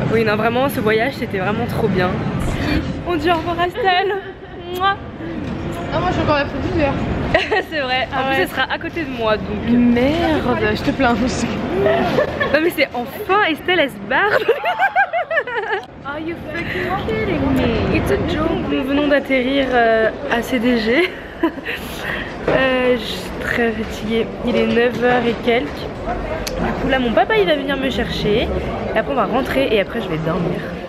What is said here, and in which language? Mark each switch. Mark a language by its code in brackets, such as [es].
[fr] Oui non vraiment ce voyage c'était vraiment trop bien. On dit au revoir à Estelle. Mouah. Non moi je suis encore la produire. C'est vrai, en plus elle sera à côté de moi donc... Merde, je te plains aussi. Non mais c'est enfin Estelle elle se barre. [en] Are you fucking kidding me? It's a joke. [fr] Nous venons d'atterrir à CDG. Je suis très fatiguée, il est 9h et quelques. Du coup là mon papa il va venir me chercher. Et après on va rentrer et après je vais dormir.